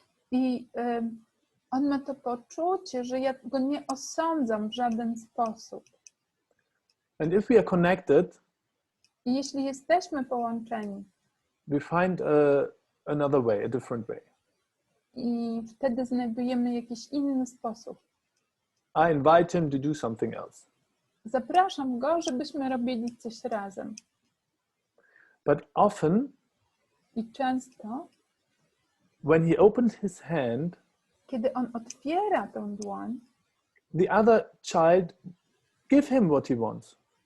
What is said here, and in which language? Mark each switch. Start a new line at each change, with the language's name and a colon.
Polish: I on ma to poczucie, że ja go nie osądzam w żaden sposób.
English: And if we are connected,
Polish: I jeśli jesteśmy połączeni,
English: we find another way, a different way.
Polish: i wtedy znajdujemy jakiś inny sposób.
English: I invite him to do something else.
Polish: Zapraszam go, żebyśmy robili coś razem.
English: But often,
Polish: I często,
English: when he opens his hand,
Polish: kiedy on otwiera tą dłoń,
English: the other child give him what he wants.